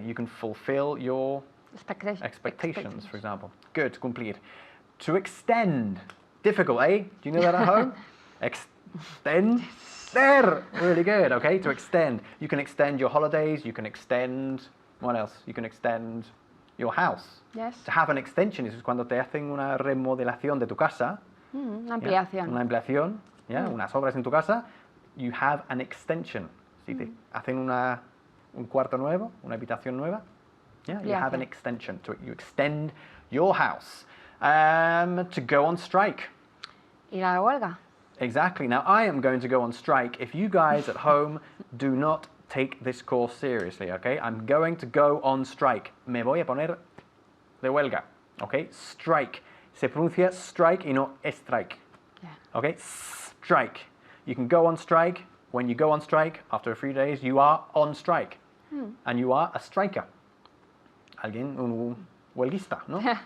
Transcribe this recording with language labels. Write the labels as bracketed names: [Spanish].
[English] You can fulfill your expectations, for example. Good, cumplir. To extend. Difficult, eh? Do you know that at home? Extend. There. Really good, okay? To extend. You can extend your holidays. You can extend... What else? You can extend your house. Yes. To have an extension [Spanish] es cuando te hacen una remodelación de tu casa. Una ampliación. Una ampliación. Unas obras en tu casa. [English] You have an extension. [Spanish] Si te hacen un cuarto nuevo, una habitación nueva. [English] Yeah, you have an extension. You extend your house. To go on strike. [Spanish] Ir a la huelga. [English] Exactly. Now, I am going to go on strike if you guys at home do not take this course seriously, okay? I'm going to go on strike. [Spanish] Me voy a poner de huelga, okay? Strike. Se pronuncia strike y no strike. [English] Yeah. Okay? Strike. You can go on strike. When you go on strike, after a few days, you are on strike. And you are a striker. [Spanish] Alguien, un huelguista, no?